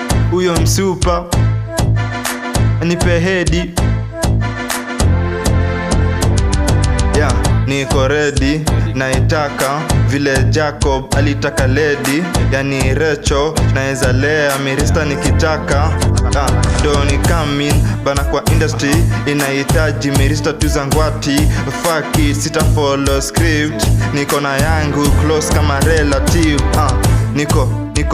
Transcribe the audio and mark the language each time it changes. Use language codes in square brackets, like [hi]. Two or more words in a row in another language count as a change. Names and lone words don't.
[sw] Huyo msupa, nipe hedi. Yeah, niko ready, naitaka vile Jacob alitaka lady. Yani Recho, naeza lea mirista nikitaka. [en] Ah, doni come in, [sw] bana kwa industry, inahitaji mirista tu za ngwati. [en] Fuck it, sita follow script. [sw] Niko na yangu close kama relative. Ah, niko